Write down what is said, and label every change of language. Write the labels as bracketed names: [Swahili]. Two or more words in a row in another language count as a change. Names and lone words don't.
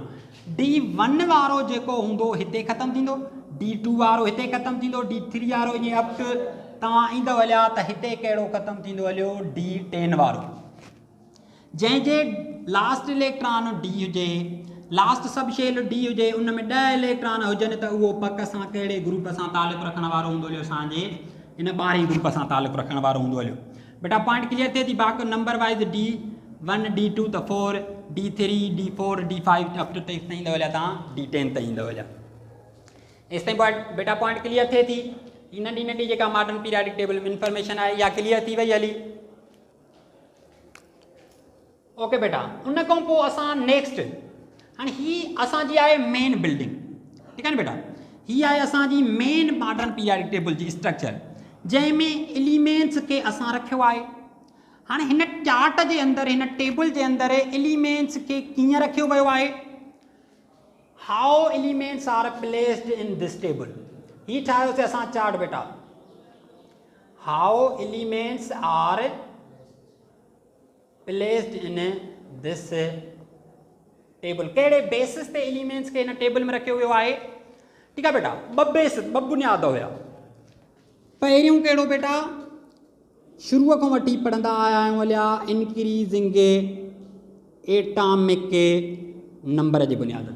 [Sindhi] D1 वारो जेको हूंदो हिते ख़तमु थींदो, D2 वारो हिते ख़तमु थींदो, D3 वारो ईअं अप तव्हां ईंदव हलिया त हिते कहिड़ो ख़तमु थींदो हलियो D10 वारो, जंहिंजे लास्ट इलेक्ट्रॉन D हुजे, [English] last sub shell [Sindhi] D हुजे, उन में 10 इलेक्ट्रॉन हुजनि त उहो पक सां कहिड़े ग्रुप सां तालुक़ु रखण वारो हूंदो हलियो असांजे इन 12 ग्रुप सां तालुक़ु रखण वारो हूंदो हलियो। बेटा [English] point clear [Sindhi] थिए थी। बाक़ी [English] number wise [Sindhi] D1 D2 त 4 D3 D4 D5 [English] up to [Sindhi] ताईं ईंदव हलिया तव्हां D10 ताईं ईंदव हलिया। एसि ताईं पॉइंट बेटा [English] point clear [Sindhi] थिए थी। ही नंढी नंढी जेका [English] modern periodic table [Sindhi] में इंफॉर्मेशन आहे इहा क्लियर थी वई हली। ओके बेटा, उन खां पोइ असां नेक्स्ट हाणे ही असांजी आहे [English] main building, [Sindhi] ठीकु आहे न बेटा। ही आहे असांजी [English] main modern periodic table [Sindhi] जी स्ट्रक्चर, जंहिंमें एलिमेंट्स खे असां रखियो आहे। हाणे हिन चार्ट जे अंदरि, हिन टेबल जे अंदरि एलिमेंट्स खे कीअं रखियो वियो आहे, [English] how elements are placed in this table. [Sindhi] ही ठाहियोसीं असां चार्ट बेटा, [English] how elements are placed in this table, [Sindhi] कहिड़े बेसिस ते एलिमेंट्स खे हिन टेबल में रखियो वियो आहे। ठीकु आहे बेटा, ॿ बुनियाद हुया। पहिरियों कहिड़ो बेटा, शुरूअ खां वठी पढ़ंदा आया आहियूं हलिया [English] increasing atomic number [Sindhi] जे बुनियाद ते।